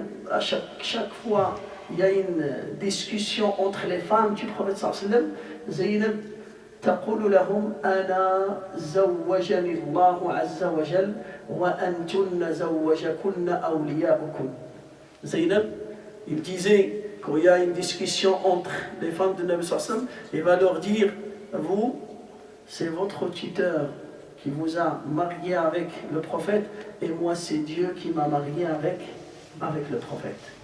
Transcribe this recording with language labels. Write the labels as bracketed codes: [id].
[fr] À chaque fois, il y a une discussion entre les femmes du prophète sallallahu alayhi wa sallam. [ar] Zaynab تقول لهم أنا زوجني الله عز وجل وأنتن زوجكن أولياؤكم. [fr] Zaynab, il disait quand il y a une discussion entre les femmes de Nabi sallallahu alayhi wa sallam, il va leur dire, vous, c'est votre tuteur qui vous a marié avec le prophète, et moi c'est Dieu qui m'a marié avec le prophète.